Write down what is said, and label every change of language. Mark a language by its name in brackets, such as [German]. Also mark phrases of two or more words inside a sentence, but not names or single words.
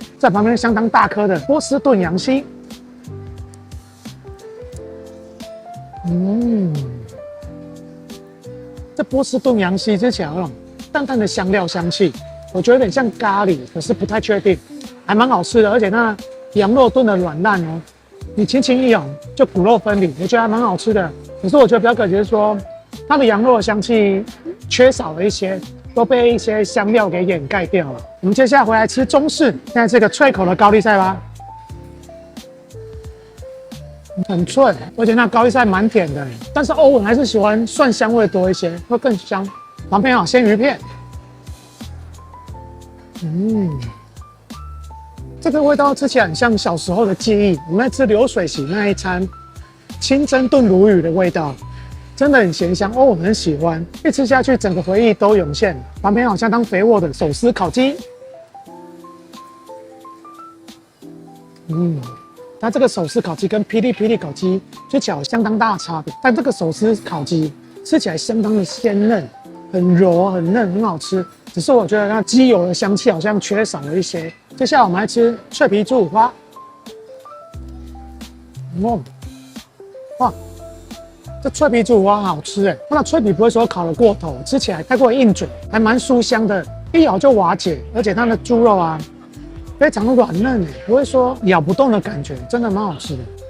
[Chinese] 在旁邊相當大顆的波士頓羊膝，這波士頓羊膝吃起來有那種淡淡的香料香氣，我覺得有點像咖喱，可是不太確定，還蠻好吃的，而且那羊肉燉的軟爛哦，你輕輕一咬就骨肉分離，我覺得還蠻好吃的。可是我覺得比較可惜的是說，它的羊肉的香氣缺少了一些，都被一些香料給掩蓋掉了。我們接下來回來吃中式，現在這個脆口的高麗菜吧，很脆，而且那高麗菜蠻甜的，但是歐文還是喜歡蒜香味多一些，會更香。旁邊有鮮魚片，這個味道吃起來很像小時候的記憶，我們在吃流水席那一餐清蒸燉鱸魚的味道。真的很鹹香哦，我很喜歡，一吃下去整個回憶都湧現。旁邊好像當肥沃的手撕烤雞，它這個手撕烤雞跟霹靂霹靂烤雞吃起來有相當大的差別，但這個手撕烤雞吃起來相當的鮮嫩，很柔很嫩，很好吃。只是我覺得那雞油的香氣好像缺少了一些。接下來我們來吃脆皮豬五花，哇！這脆皮豬五花好吃哎，它的脆皮不會說烤得過頭，吃起來太過硬嘴，還蠻酥香的，一咬就瓦解，而且它的豬肉啊非常軟嫩，不會說咬不動的感覺，真的蠻好吃的。